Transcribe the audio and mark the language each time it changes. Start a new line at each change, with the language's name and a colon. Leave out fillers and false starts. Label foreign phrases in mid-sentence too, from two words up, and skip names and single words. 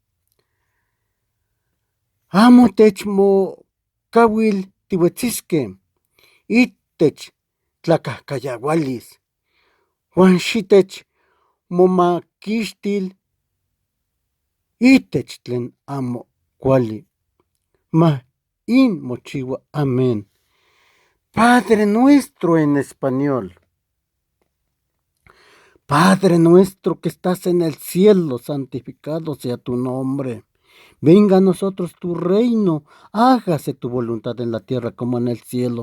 Nahuatl languages: Amo techmocauil tiuetzisque itech tlacahcayaualis, uan xitech momaquixtil itech tlen amo cuali. In mochiua, amén.
Spanish: Padre nuestro en español. Padre nuestro que estás en el cielo, santificado sea tu nombre. Venga a nosotros tu reino, hágase tu voluntad en la tierra como en el cielo.